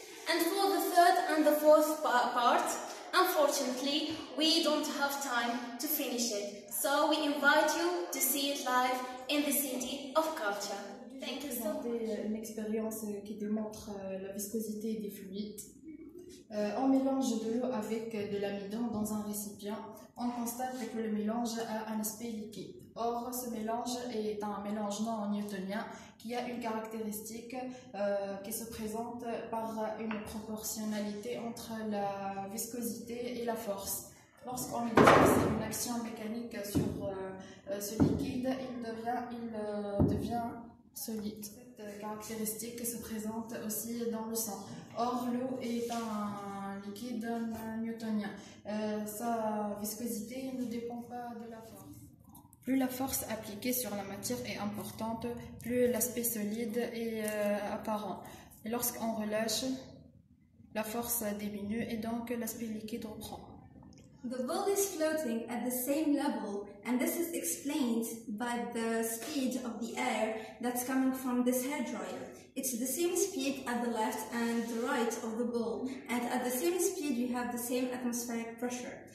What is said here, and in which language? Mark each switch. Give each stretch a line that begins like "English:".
English: And for the 3rd and the 4th part, unfortunately, we don't have time to finish it. So we invite you to see it live in the City of Culture. Thank you so much.
French: Une expérience qui démontre la viscosité des fluides. On mélange de l'eau avec de l'amidon dans un récipient. On constate que le mélange a un aspect liquide. Or, ce mélange est un mélange non newtonien qui a une caractéristique qui se présente par une proportionnalité entre la viscosité et la force. Lorsqu'on exerce une action mécanique sur ce liquide, il devient solide. Cette caractéristique se présente aussi dans le sang. Or, l'eau est un liquide newtonien. Sa viscosité ne dépend pas de la force. Plus la force appliquée sur la matière est importante, plus l'aspect solide est apparent. Et lorsqu'on relâche, la force diminue et donc l'aspect liquide reprend.
English: The ball is floating at the same level, and this is explained by the speed of the air that's coming from this hairdryer. It's the same speed at the left and the right of the ball, and at the same speed you have the same atmospheric pressure.